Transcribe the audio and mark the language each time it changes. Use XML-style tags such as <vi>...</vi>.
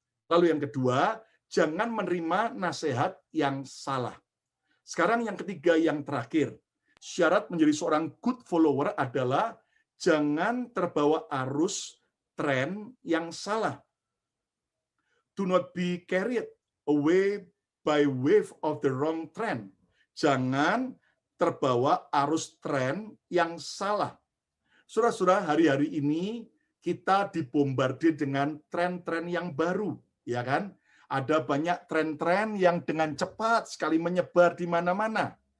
<id>Lalu yang kedua, jangan menerima nasihat yang salah. Sekarang yang ketiga, yang terakhir. Syarat menjadi seorang good follower adalah jangan terbawa arus tren yang salah.</id> <en>Do not be carried away by wave of the wrong trend.</en> <id>Jangan terbawa arus tren yang salah. Saudara-saudara, hari-hari ini kita dibombardir dengan tren-tren yang baru. Ya kan? Ada banyak tren-tren yang dengan cepat sekali menyebar di mana-mana.</id>